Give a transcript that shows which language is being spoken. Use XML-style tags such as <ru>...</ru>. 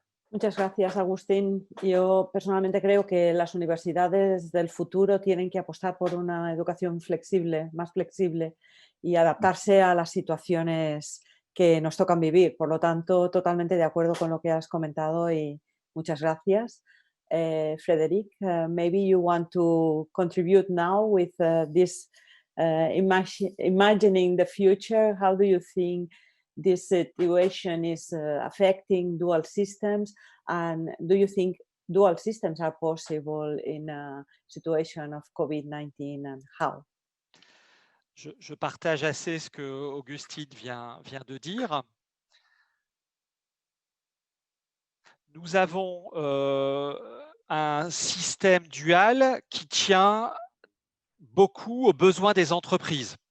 <es>Muchas gracias, Agustín. Yo personalmente creo que las universidades del futuro tienen que apostar por una educación flexible, más flexible, y adaptarse a las situaciones que nos tocan vivir. Por lo tanto, totalmente de acuerdo con lo que has comentado y muchas gracias.</es> <en>Frederic, maybe you want to contribute now with this imagining the future. How do you think this situation is affecting dual systems, and do you think dual systems are possible in a situation of COVID-19, and how?</en> <fr>je partage assez ce que Augustine vient de dire. Nous avons un système dual qui tient beaucoup aux besoins des entreprises.</fr>